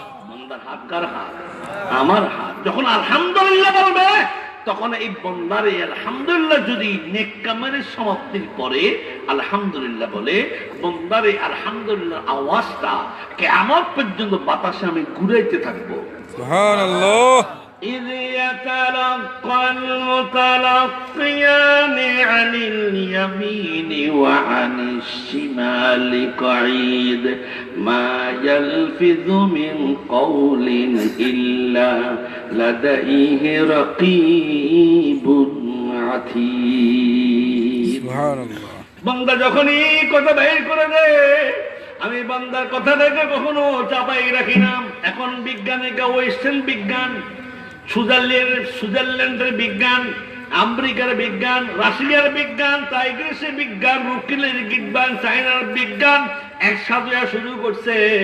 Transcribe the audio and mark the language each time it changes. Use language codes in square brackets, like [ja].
[bn] বন্দার হাত কার হাত? আমার হাত। যখন আলহামদুলিল্লাহ বলবে তখন এই বন্দারে আলহামদুলিল্লাহ যদি নেক কামের সমাপ্তির পরে আলহামদুলিল্লাহ বলে, বন্দারে আলহামদুলিল্লাহ আওয়াজটা কিয়ামত পর্যন্ত বাতাসে আমি ঘুরাইতে থাকবো। সুবহানাল্লাহ। [ar] إذ يتلقى المتلقيان عن اليمين وعن الشمال قعيد ما يلفظ من قول إلا لديه رقيب عتيد. [bn] সুবহানাল্লাহ। বান্দা যখনই কথা বের করে দেয়, আমি বান্দার কথাটাকে কখনো চাপাই রাখি না। এখন বিজ্ঞানের ওয়েস্টার্ন বিজ্ঞান, সুইজারল্যান্ডের বিজ্ঞান, আমেরিকার বিজ্ঞান, রাশিয়ার বিজ্ঞান, টাইগ্রিসের বিজ্ঞান, রুকিলের বিজ্ঞান, চায়নার বিজ্ঞান একসাথে শুরু করছে।